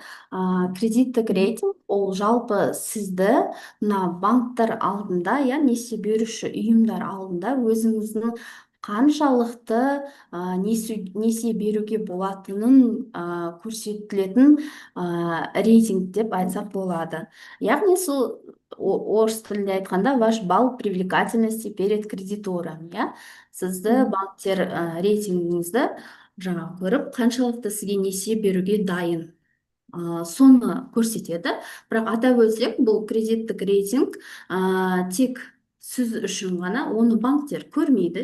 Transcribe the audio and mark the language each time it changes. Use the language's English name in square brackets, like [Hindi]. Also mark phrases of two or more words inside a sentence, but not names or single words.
[Kazakh] Кредиттік рейтинг ол жалпы сізді мына банктар алдында, несие беруші ұйымдар алдында өзіңіздің қаншалықты несие беруге болатынын көрсетілетін рейтинг деп айтсақ болады. Яғни сол орыс тілінде айтқанда [Russian] ваш балл привлекательности перед кредитором, [Kazakh] сізді Мгм. банктер рейтингіңізді көріп қаншалықты сізге несие беруге дайын, соны көрсетеді. Бірақ атап өтсек, бұл кредиттік рейтинг тек сіз үшін ғана, оны банктер көрмейді.